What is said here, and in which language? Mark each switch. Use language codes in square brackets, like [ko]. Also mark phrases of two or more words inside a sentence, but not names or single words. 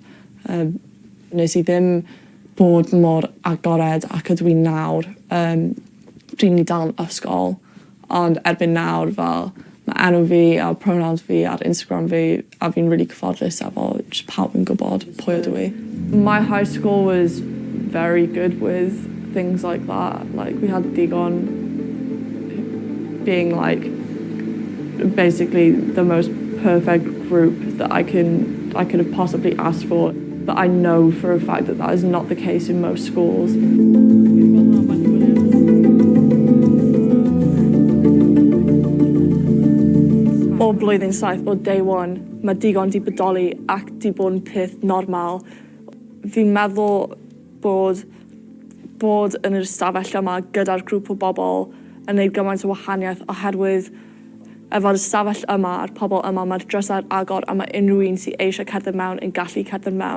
[cy] Nes I ddim bod mor agored ac ydw I nawr. Dwi'n I dal yn ysgol, ond erbyn nawr fel mae enw fi a pronouns fi ar Instagram fi a fi'n really cyfforddus efo just pawb yn gwybod pwy ydw I. [en] My high school was very good with things like that. Like we had digon being like basically the most perfect group that I could have possibly asked for. But I know for a fact that that is not the case in most schools. [cy] O blwyddyn 7, o [en] day one, [cy] mae digon di bodoli ac di bod yn peth normal. Fi'n meddwl bod yn yr ystafell yma gyda'r grŵp o bobl yn gwneud gymaint o wahaniaeth oherwydd efo'r ystafell yma a'r pobl yma mae'r drysau'r agor a mae unrhyw un sy'n eisiau cerdded mewn yn gallu cerdded mewn.